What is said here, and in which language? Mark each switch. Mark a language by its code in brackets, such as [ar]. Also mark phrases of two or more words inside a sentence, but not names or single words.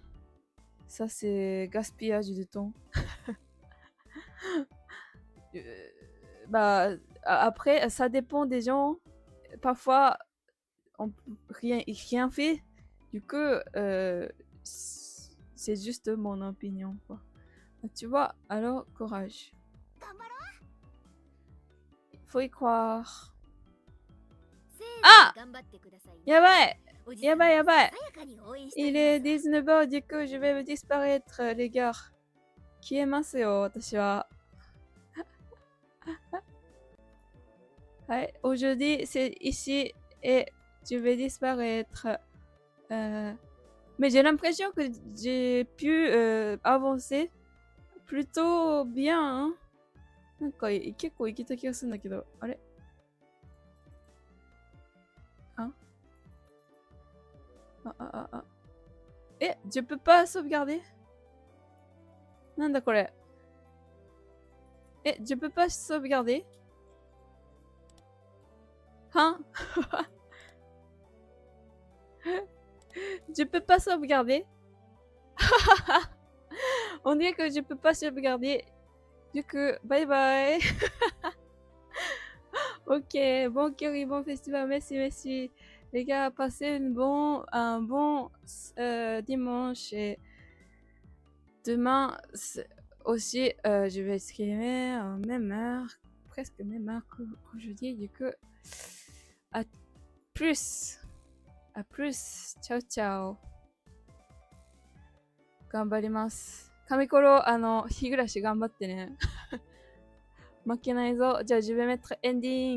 [fr] Ça c'est gaspillage de temps. Bah, après, ça dépend des gens. Parfois, on peut rien fait. Du coup, c'est juste mon opinion, quoi. Tu vois, alors courage. [ja] 頑張ろう。 [fr] Faut y croire. [ja] せーあの頑張ってくださいね。 Yabai! おじさん Yabai! ささやかに応援して [fr] Il [ja] い [fr] est [ja] ます。 [fr] 19h, du coup, je vais disparaître, les gars. [ja] 消えますよ、私は. [fr] Ouais, aujourd'hui, c'est ici et je vais disparaître. Mais j'ai l'impression que j'ai pu avancer plutôt bien, hein. [ja] なんか結構いけた気がするんだけど、あれ [fr] je peux pas sauvegarder? [ja] なんだこれ? [fr] je peux pas sauvegarder? Hein? Je peux pas sauvegarder? On dirait que je peux pas sauvegarder. Du coup, [en] bye bye. [fr] Ok, bon curry, bon festival, merci. Les gars, passez un bon dimanche et demain aussi, je vais streamer à même heure, presque même heure qu'aujourd'hui. Du coup, à plus. [ja] あ、プルス、チャウチャオ。頑張ります。神コロ、日暮らし頑張ってね。負けないぞ。 [fr] じゃあ、je vais mettre ending.